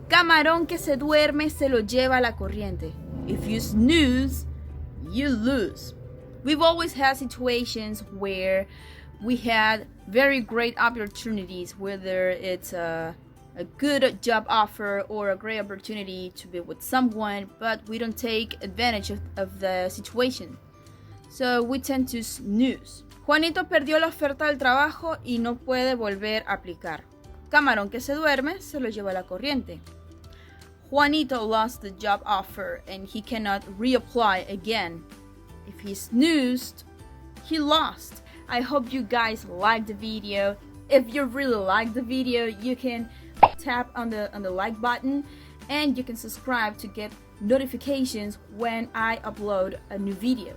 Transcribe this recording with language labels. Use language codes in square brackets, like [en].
[es] Camarón que se duerme se lo lleva la corriente. [en] If you snooze, you lose. We've always had situations where we had very great opportunities, whether it's a good job offer or a great opportunity to be with someone, but we don't take advantage of the situation. So we tend to snooze. [es] Juanito perdió la oferta del trabajo y no puede volver a aplicar. Camarón que se duerme se lo lleva la corriente. [en] Juanito lost the job offer and he cannot reapply again. If he snoozed, he lost. I hope you guys liked the video. If you really liked the video, you can tap on the like button and you can subscribe to get notifications when I upload a new video.